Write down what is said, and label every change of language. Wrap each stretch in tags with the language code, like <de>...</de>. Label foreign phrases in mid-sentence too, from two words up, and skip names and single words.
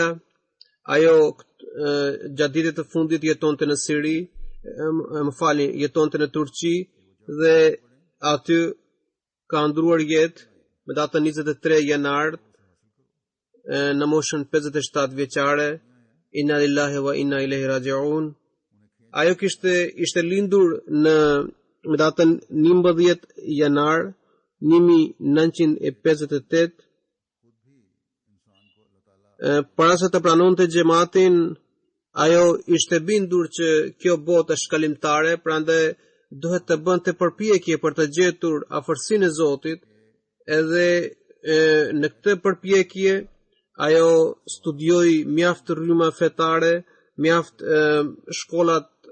<sq>Ajo gjatë ditëve të fundit jetonte në Siri, jetonte në Turqi dhe aty ka ndruar jetë me datën 23 janar në moshën 57 vjeçare.</sq> <ar>إنا لله وإنا إليه راجعون.</ar> <sq>Ajo ishte lindur me datën 11 janar 1958. Para se të pranonte xhamatin, ajo ishte bindur që kjo botë është shkalimtare, prandaj duhet të bënte përpjekje për të gjetur afërsinë e Zotit, edhe në këtë përpjekje ajo studioi mjaft rryma fetare, mjaft shkollat</sq>